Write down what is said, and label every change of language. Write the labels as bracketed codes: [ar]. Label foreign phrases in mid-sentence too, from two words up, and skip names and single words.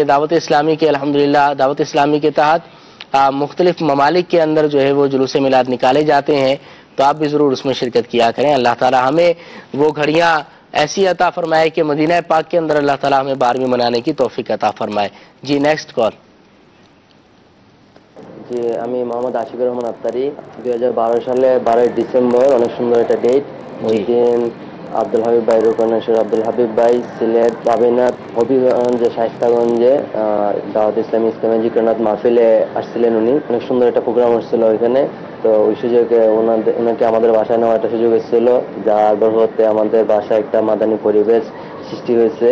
[ur] دعوت اسلامی کے الحمدللہ دعوت اسلامی کے تحت مختلف ممالک کے اندر جو ہے وہ جلوس میلاد نکالے جاتے ہیں، تو آپ بھی ضرور اس میں شرکت کیا کریں. اللہ تعالی ہمیں وہ گھڑیاں ایسی عطا فرمائے کہ مدینہ پاک کے اندر اللہ تعالی ہمیں 12ویں منانے کی توفیق عطا فرمائے. جی [en] next call. [bn] জি আমি মোহাম্মদ আশিকুর রহমান আত্তারি 2012 সালে 12 ডিসেম্বর অনেক সুন্দর একটা ডেট ওই দিন আব্দুল হাবিব ভাই রূপনাশ্বর আব্দুল হাবিব ভাই সিলেট কাবিনাত হবিগঞ্জে শাইস্তাগঞ্জে দাওয়াত ইসলামী জিকরনাথ মাহফিলে আসছিলেন উনি অনেক সুন্দর একটা প্রোগ্রাম হচ্ছিল ওইখানে তো ওই সুযোগে ওনাকে আমাদের বাসায় নেওয়ার একটা সুযোগ এসেছিল, যার বরকতে আমাদের বাসায় একটা মাদানী পরিবেশ সৃষ্টি হয়েছে।